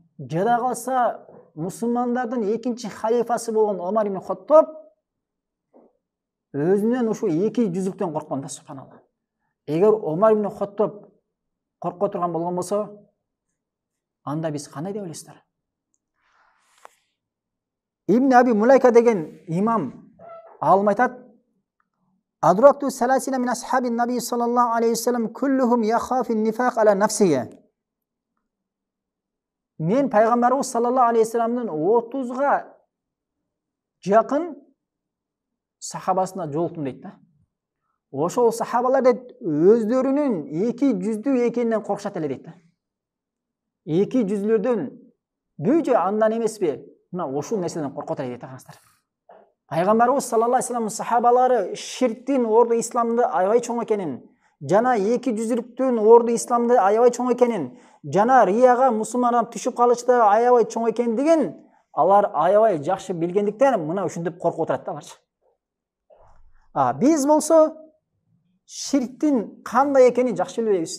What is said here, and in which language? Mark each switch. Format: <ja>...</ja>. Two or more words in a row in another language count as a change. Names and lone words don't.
<ky>Жада калса мусулмандардын экинчи халифасы болгон Омар ибн Хаттаб өзүнөн ушу эки жүздүктөн корккон да, субханалла. Эгер Омар ибн Хаттаб корко турган болгон болсо, анда биз кандай деп ойлойсуздар? Ибн Аби Мулайка деген имам алым айтат,</ky> <ar>"أدركت ثلاثين من أصحاب النبي صلى الله عليه وسلم كلهم يخاف النفاق على نفسه."</ar> <ky>Мен пайгамбарыбыз</ky> <ar>صلى الله عليه وسلم</ar> <ky>30га жакын сахабасына жолуктум дейт да. Ошол сахабалар дейт өздөрүнүн эки жүздүү экенинен коркушат эле дейт да. Эки жүздүүлөрдөн бүйжө андан эмеспи? Мына ошол нерседен коркот эле дейт агастар. Пайгамбарыбыз</ky> <ar>صلى الله عليه وسلم</ar> <ky>сахабалары ширктин орду исламды аябай чоң экенин, жана эки жүздүүлүктүн орду исламды аябай чоң экенин, жана рияга мусулмандар түшүп калышты аябай чоң экендигин алар аябай жакшы билгендиктен мына ушинтип коркуп отурат да аларчы. Биз болсо ширктин кандай экенин жакшы билбейбиз.</ky>